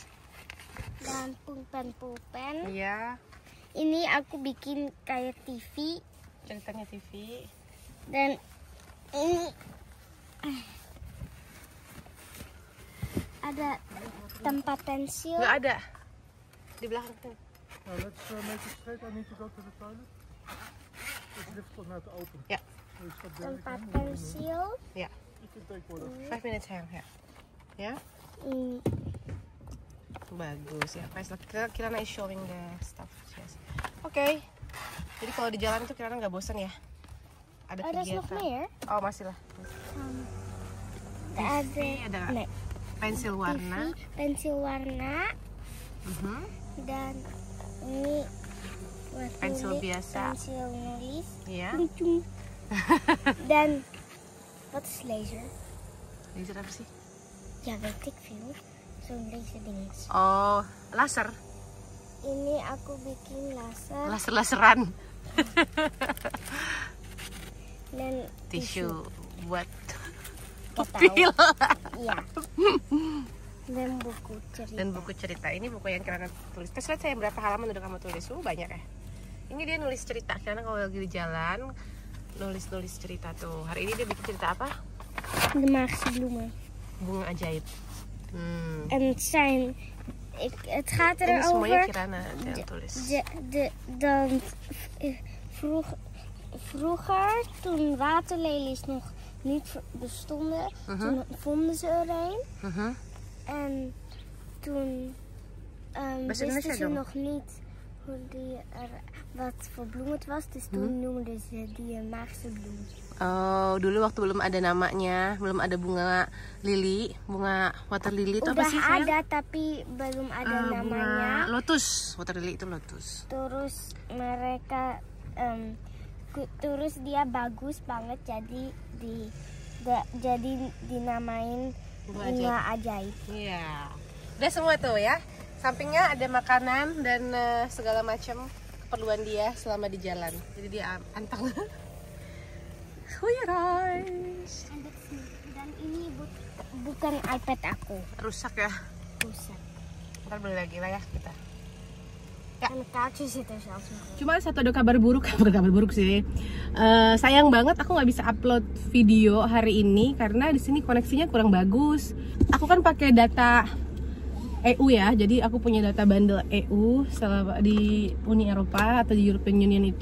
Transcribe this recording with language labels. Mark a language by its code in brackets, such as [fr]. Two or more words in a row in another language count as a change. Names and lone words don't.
[id] dan pulpen ya. Ini aku bikin kayak TV, ceritanya TV. dan ini ada tempat pensil. Nggak ada di belakang tuh. [en] Let's make it straight. I need to go to the toilet. It's difficult now to open. [id] Ya. Tempat pensil. Ya. 5 minutes sayang ya. Ya. Bagus ya. [en] Kirana is showing the stuff. Yes. [id] Oke. Jadi kalau di jalan itu Kirana nggak bosan ya? Ada kegiatan. Oh masih lah. Ada pensil warna. Dan ini buat Pensil biasa. pensil nulis. Iya. [nl] Cung. Dan wat is laser? [id] Laser apa sih? [nl] Ja, weet ik veel. Zo'n laser ding. [id] Oh, laser. Ini aku bikin laser Laser-laseran. dan Tisu buat Nggak pupil. Iya. Dan buku cerita. Dan buku cerita. Ini buku yang Kirana tulis. Terus lihat saya berapa halaman udah kamu tulis. Banyak ya. Ini dia nulis cerita. Karena kalau lagi di jalan nulis cerita tuh. Hari ini dia bikin cerita apa? [nl] De magische bloemen. [id] Bunga ajaib. [nl] En het zijn... het gaat [id] Ini semuanya [nl] erover... [id] Kirana yang tulis. [nl] Vroeger, toen waterlelies nog niet bestonden, toen vonden ze er een. En toen wisten ze nog niet wat voor bloem het was. Dus toen noemden ze die magische bloem. [id] Oh, dulu waktu belum ada namanya, belum ada bunga lili, bunga [en] water lily [id] itu apa Udah sih sayang? ada tapi belum ada namanya. Bunga lotus, [en] water lily [id] itu lotus. Terus mereka terus dia bagus banget jadi dinamain bunga ajaib. Iya. Udah semua tuh ya. Sampingnya ada makanan dan segala macam keperluan dia selama di jalan. Jadi dia anteng. Huirais. Dan ini bukan iPad aku. Rusak ya. Rusak. Ntar beli lagi lah ya kita. [nl] En een kaartje zit er zelfs nog. [id] Cuma satu ada kabar buruk, bukan kabar buruk sih. Sayang banget aku nggak bisa upload video hari ini karena di sini koneksinya kurang bagus. Aku kan pakai data EU ya, jadi aku punya [en] data bundle [id] EU selama di Uni Eropa atau di European Union itu.